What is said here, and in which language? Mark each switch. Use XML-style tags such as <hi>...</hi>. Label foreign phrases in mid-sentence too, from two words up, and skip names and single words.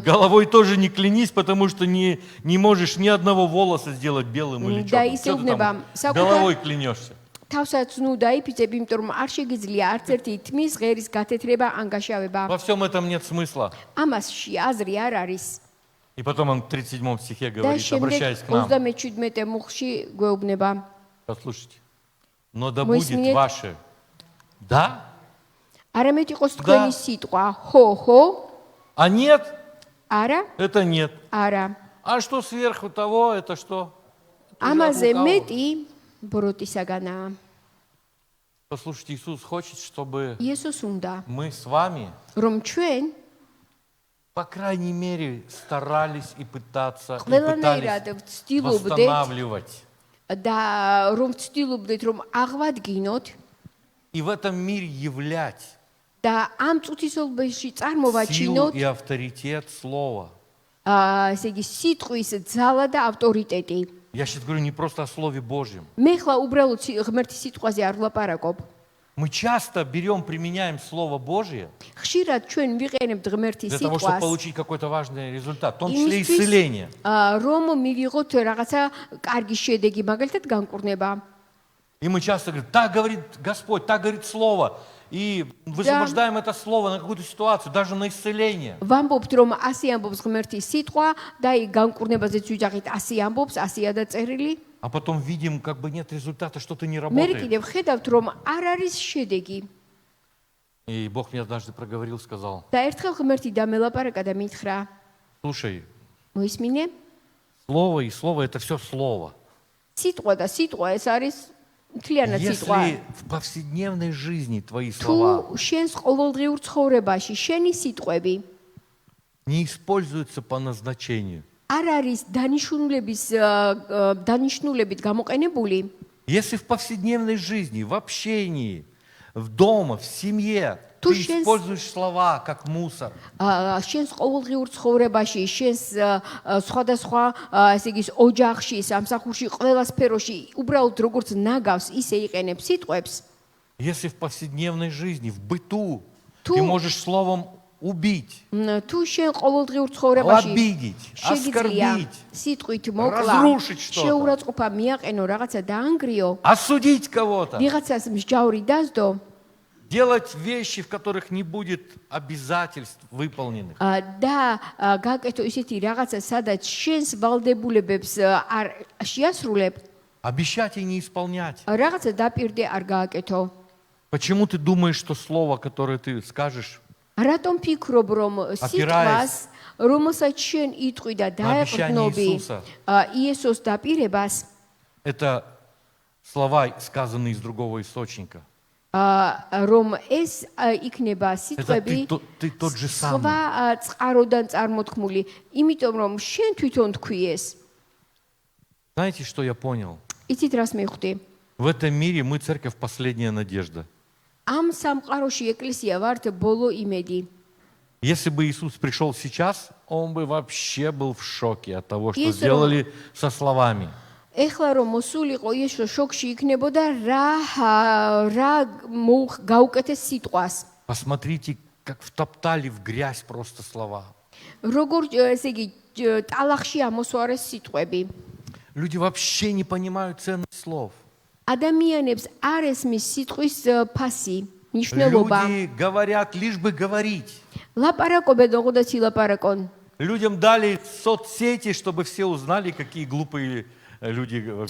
<ru>Головой тоже не клянись, потому что не можешь ни одного волоса сделать белым или Да, черным. и Что ты</ru> <ka>сеубнебам.</ka> <ru>там головой клянешься?</ru> <ka>თავსაც ნუ დაიფიცებ, იმიტომ რომ არ შეგიძლია არც ერთი თმის ღერის გათეთრება ან გაშავება.</ka> <ru>Во всем этом нет смысла.</ru> <ka>ამასში აზრი არ არის.</ka> <ru>И потом он в 37 стихе</ru> <ka>და</ka> <ru>говорит,</ru> <ka>შემდეგ</ka> <ru>обращаясь к нам.</ru> <ka>37 მუხში გვეუბნება.</ka> <ru>Послушайте. Но да будет Моисеев. ваше. Да?</ru> <ka>არამედ იყოს თქვენი სიტყვა, ხო, ხო?</ka> <ru>А нет?</ru> <ka>არა?</ka> <ru>Это нет.</ru> <ka>არა.</ka> <ru>А что сверху того, это что? Это уже от</ru> <ka>ამაზე</ka> <ru>лукавого.</ru> <ka>მეტი ბროტისაგანაა.</ka> <ru>Послушайте, Иисус хочет, чтобы</ru> <ka>იესოს უნდა,</ka> <ru>мы с вами,</ru> <ka>რომ ჩვენ</ka> <ru>по крайней мере, старались и пытались</ru> <ka>ყველანაირად ვცდილობდეთ</ka> <ru>восстанавливать.</ru> <ka>და რომ ვცდილობდეთ რომ აღვადგინოთ</ka> <ru>И в этом мире являть</ru> <ka>და ამ წუთისობაში</ka> <ru>силу</ru> <ka>წარმოვაჩინოთ</ka> <ru>и авторитет слова.</ru> <ka>ესე იგი სიტყვის ძალა და ავტორიტეტი.</ka> <ru>Я сейчас говорю не просто о Слове Божьем.</ru> <ka>მე ხლა უბრალოდ ღმერთის სიტყვაზე არ ვლაპარაკობ.</ka> <ru>Мы часто берем, применяем Слово Божье</ru> <ka>ხშირად ჩვენ ვიყენებთ ღმერთის</ka> <ru>для того, чтобы</ru> <ka>სიტყვას</ka> <ru>получить какой-то важный результат, в том числе</ru> <ka>იმისთვის,</ka> <ru>исцеление.</ru> <ka>რომ მივიღოთ რაღაცა კარგი შედეგი, მაგალითად განკურნება.</ka> <ru>И мы часто говорим, так говорит Господь, так говорит Слово. И высвобождаем это Слово на какую-то ситуацию, даже на исцеление.</ru> <ka>ვამბობთ რომ ასე ამბობს ღმერთის სიტყვა და აი განკურნებაზეც ვიძახით ასე ამბობს, ასეა დაწერილი.</ka> <ru>А потом видим, как бы нет результата, что-то не</ru> <ka>მე</ka> <ru>работает.</ru> <ka>კიდევ ხედავთ რომ არ არის შედეგი.</ka> <ru>И Бог мне однажды проговорил, сказал,</ru> <ka>და ერთხელ ღმერთი დამელაპარაკა და მითხრა,</ka> <ru>слушай,</ru> <ka>მოისმინე?</ka> <ru>Слово и Слово это все Слово.</ru> <ka>სიტყვა და სიტყვა ეს არის მთლიანად სიტყვა.</ka> <ru>Если в повседневной жизни твои слова</ru> <ka>თუ შენს ყოველდღიურ ცხოვრებაში შენი ситყვები</ka> <ru>не используются по назначению,</ru> <ka>არ არის დანიშნულებით გამოყენებული,</ka> <ru>если в повседневной жизни, в общении, в дома, в семье ты</ru> <ka>Тушенс-</ka> <ru>используешь слова как мусор,</ru> <ka>შენს ყოველდღიურ ცხოვრებაში, შენს სხვადასხვა ესე იგი ოჯახში, სამსახურში, ყველა სფეროში უბრალოდ როგორც ნაგავს, ისე იყენებს სიტყვებს,</ka> <ru>если в повседневной жизни, в быту</ru> <ka>Ту-</ka> <ru>ты можешь словом убить,</ru> <ka>თუ შენ ყოველდღიურ ცხოვრებაში</ka> <ru>обидеть,</ru> <ka>შეგიძლია</ka> <ru>оскорбить,</ru> <ka>სიტყვით მოკლა,</ka> <ru>разрушить что-то.</ru> <ka>შეურაცხყოფა მიაყენო, რაღაცა დაანგრიო,</ka> <ru>осудить кого-то,</ru> <ka>ვიღაცას მსჯაური დასდო,</ka> <ru>делать вещи, в которых не будет обязательств выполненных.</ru> <ka>და გაკეთო ისეთი რაღაცა, სადაც შენს ვალდებულებებს არ შეასრულებ,</ka> <ru>Обещать и не исполнять.</ru> <ka>რაღაცა დაპირდე არ გააკეთო.</ka> <ru>Почему ты думаешь, что слово, которое ты скажешь,</ru> <ka>რატომ ფიქრობ, რომ სიტყვას, რომელსაც შენ იტყვი და დაეყრდნობი</ka> <ru>Иисуса.</ru> <ka>იესოს დაპირებას,</ka> <ru>это слова, сказанные из другого источника?</ru> <ka>რომ ეს იქნება სიტყვები</ka> <ru>ты тот же самый.</ru> <ka>სხვა წყაროდან წარმოთქმული, იმიტომ რომ შენ თვითონ თქვი ეს.</ka> <ru>Знаете, что я понял?</ru> <ka>იცით რას მივხვდი?</ka> <ru>В этом мире мы церковь последняя надежда.</ru> <ka>ამ სამყაროში ეკლესია ვართ ბოლო იმედი.</ka> <ru>Если бы Иисус пришел сейчас, он бы вообще был в шоке от того, что Если сделали со словами.</ru> <ka>ეხლა რომ მოსულიყო იესო შოკში იქნებოდა რა გაუკეთეს სიტყვას.</ka> <ru>Посмотрите, как втоптали в грязь просто слова.</ru> <ka>როგორ ესე იგი ტალახში ამოსვარეს სიტყვები.</ka> <ru>Люди вообще не понимают ценность слов.</ru> <ka>ადამიანებს არ ესმის სიტყვის ფასი, მნიშვნელობა.</ka> <ru>Люди говорят, лишь бы говорить.</ru> <ka>ლაპარაკობენ როგორც ილაპარაკონ.</ka> <ru>Людям дали соцсети, чтобы все узнали, какие глупые люди вообще.</ru>